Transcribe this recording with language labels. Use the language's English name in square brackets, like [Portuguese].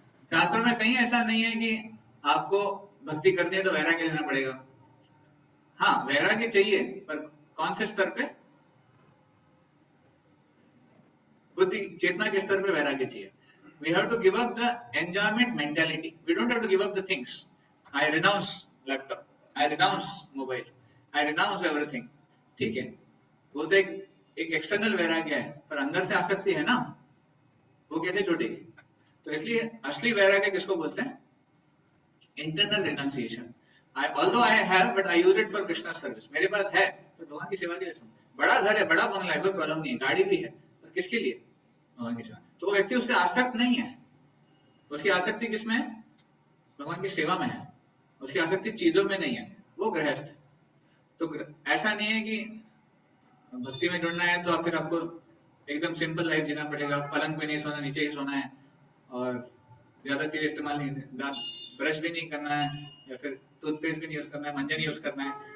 [Hindi] शास्त्रों में कहीं ऐसा नहीं है कि आपको भक्ति करनी है तो वैराग्य लेना पड़ेगा। हाँ, वैराग्य चाहिए, पर कौन से स्तर पे? बुद्धि चेतना के स्तर पे वैराग्य चाहिए। [English] We have to give up the enjoyment mentality. We don't have to give up the things. I renounce laptop. I renounce mobile. I renounce everything. [Hindi] ठीक है, वो तो एक एक्सटर्नल वैराग्य है, पर अंदर से आसक्ति है ना, वो कैसे छूटेगी? तो इसलिए असली वैराग्य किसको बोलते हैं? [English] Internal renunciation. although I have, but I use it for Krishna service. [Hindi] मेरे पास है तो भगवान की सेवा के लिए। बड़ा घर है, बड़ा बंगला है, कोई प्रॉब्लम नहीं है, गाड़ी भी है, पर किसके लिए? भगवान की सेवा। तो वो व्यक्ति उससे आसक्त नहीं है। उसकी आसक्ति किसमें है? भगवान की सेवा में है। उसकी आसक्ति चीजों में नहीं है, वो गृहस्थ है। तो ऐसा नहीं है कि भक्ति में जुड़ना है तो फिर आपको एकदम सिंपल लाइफ जीना पड़ेगा, पलंग पे नहीं सोना, नीचे ही सोना है, और ज्यादा चीज इस्तेमाल नहीं, दांत ब्रश भी नहीं करना है, या फिर टूथपेस्ट भी नहीं यूज करना है, मंजन यूज करना है।